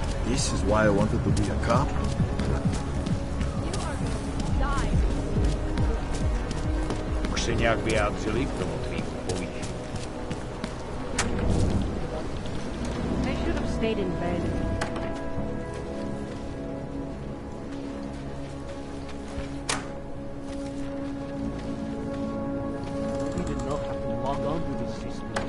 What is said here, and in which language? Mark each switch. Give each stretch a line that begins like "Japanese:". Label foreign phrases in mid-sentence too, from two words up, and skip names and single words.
English: This is why I wanted to be a cop.
Czech: Už se nějak vyjádřili k tomu tvým povýšení?
English: They should have stayed in bed. We did not have to log on to this system.